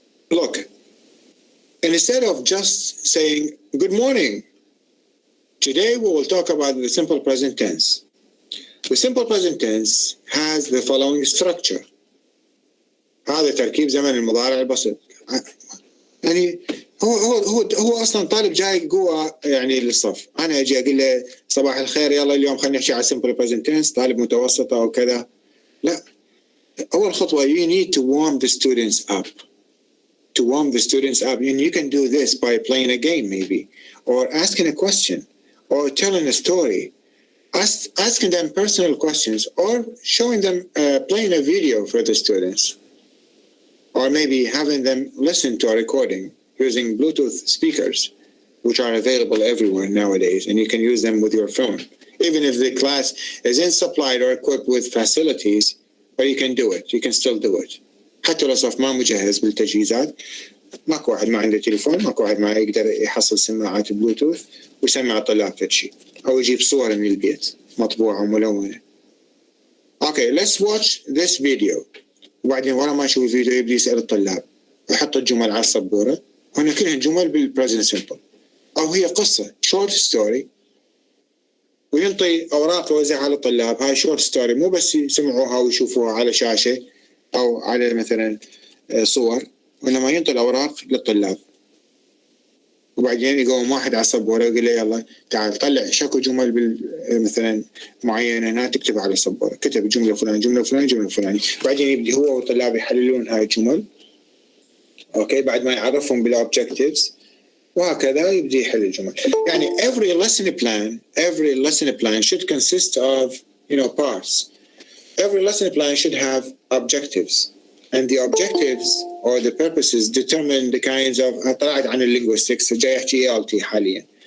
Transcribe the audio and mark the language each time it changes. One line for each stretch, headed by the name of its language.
English: Look, instead of just saying good morning, today we will talk about the simple present tense. The simple present tense has the following structure.
Arabic: هذا تركيب زمن المضارع البسيط. يعني هو اصلا طالب جاي قوه يعني للصف، انا اجي اقول له صباح الخير يلا اليوم خلينا نحكي على simple present tense، طالب متوسطه او كذا. لا، اول خطوه
English: you need to warm the students up. To warm the students up, and you can do this by playing a game maybe, or asking a question, or telling a story, asking them personal questions, or showing them playing a video for the students, or maybe having them listen to a recording using Bluetooth speakers, which are available everywhere nowadays, and you can use them with your phone. Even if the class isn't supplied or equipped with facilities, but you can do it. You can still do it.
Arabic: حتى لو صف ما مجهز بالتجهيزات، ماكو واحد ما عنده تليفون، ماكو واحد ما يقدر يحصل سماعات بلوتوث ويسمع الطلاب فد شيء، أو يجيب صور من البيت مطبوعة وملونة.
English: Okay, let's watch this video.
Arabic: وبعدين ورا ما نشوف الفيديو يبدي يسأل الطلاب، يحط الجمل على السبورة هنا كلها جمل بالبريزنت سمبل، أو هي قصة شورت ستوري وينطي أوراق يوزعها على الطلاب. هاي شورت ستوري مو بس يسمعوها ويشوفوها على شاشة أو على مثلا صور، وإنما ينطي الأوراق للطلاب، وبعدين يقوم واحد على السبورة ويقول له يلا تعال طلع شكو جمل مثلا معينة هنا تكتبها على السبورة. كتب جملة فلان جملة فلان جملة فلانية، بعدين يبدي هو والطلاب يحللون هاي الجمل أوكي بعد ما يعرفهم بالأوبجكتيفز، وهكذا يبدي يحل الجمل.
English: يعني every lesson plan should consist of parts. Every lesson plan should have objectives, and the objectives or the purposes determine the kinds of
Arabic: طلعت عن linguistics جاي أحكي ALT حاليا.